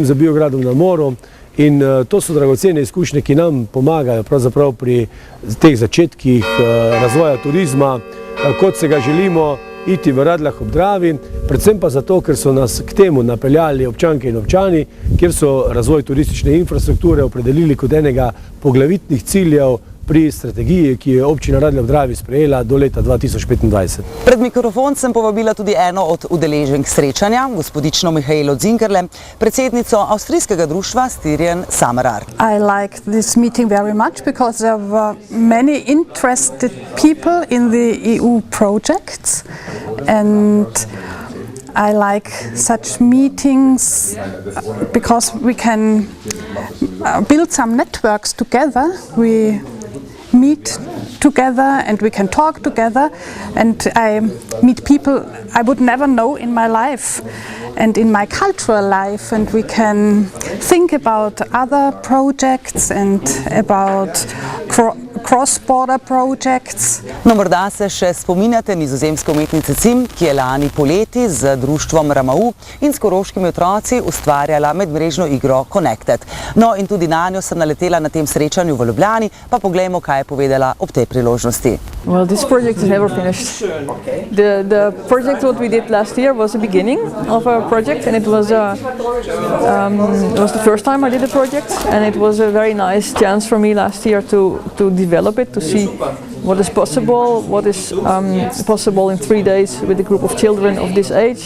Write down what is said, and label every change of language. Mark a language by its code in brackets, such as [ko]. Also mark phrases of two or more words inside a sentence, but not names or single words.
[sl] z Biogradom na Moru, in to so dragocene izkušnje, ki nam pomagajo pravzaprav pri teh začetkih razvoja turizma, kot se ga želimo iti v Radljah ob Dravi, predvsem pa zato, ker so nas k temu napeljali občanke in občani, kjer so razvoj turistične infrastrukture opredelili kot enega poglavitnih ciljev pri strategiji, ki je občina Radlje ob Dravi sprejela do leta 2025. Pred mikrofon sem povabila tudi eno od udeleženk srečanja, gospodično Mihaelo Zingerle, predsednico avstrijskega društva Styrian Summer Art. [en] I like this meeting very much because there were many interested people in the EU projects, and I like such meetings because we can build some networks together. We meet together and we can talk together, and I meet people I would never know in my life and in my cultural life, and we can think about other projects and about cross-border projects. [sl] No, morda se še spominjate nizozemske umetnice Cim, ki je lani poleti z društvom RAMAU in s koroškimi otroci ustvarjala medmrežno igro Connected. No, in tudi nanjo sem naletela na tem srečanju v Ljubljani, pa poglejmo, kaj je povedala ob tej priložnosti. [en] Well, this project is never finished. The project what we did last year was the beginning of a project, and it was the first time I did a project, and it was a very nice chance for me last year to develop it, to see what is possible in 3 days with a group of children of this age.